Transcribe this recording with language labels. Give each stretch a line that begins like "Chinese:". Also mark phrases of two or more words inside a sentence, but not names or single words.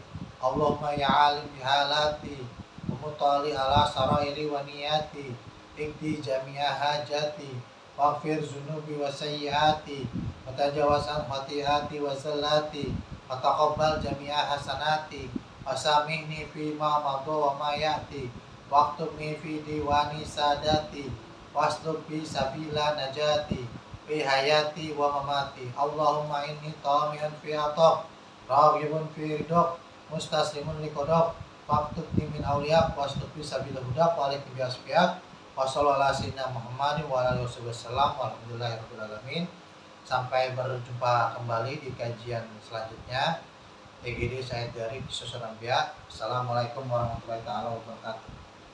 Arabic: اللهم يا عليم بحالتي ومطلع على سرائري ونياتي اقض جميع حاجاتي واغفر ذنوبي وسيئاتي وتجاوز عن خطيئاتي وزلاتي وتقبل جميع حسناتي وسامحني فيما مضى وما يأتي واكتبني في ديوان ساداتي واسلك بي سبيل نجاتي في حياتي ومماتي. اللهم إني طامع في عطائك راغب في رضاك مستسلم لقضائك واكتبني من أوليائك واسلك بي سبيل هداك وعليكم بأصفيائك وصلى الله على سيدنا محمد وعلى آله وسلم والحمد لله رب العالمين.
Indonesian: Sampai berjumpa kembali di kajian selanjutnya. EGD saya dari
Arabic: السلام عليكم ورحمة الله وبركاته.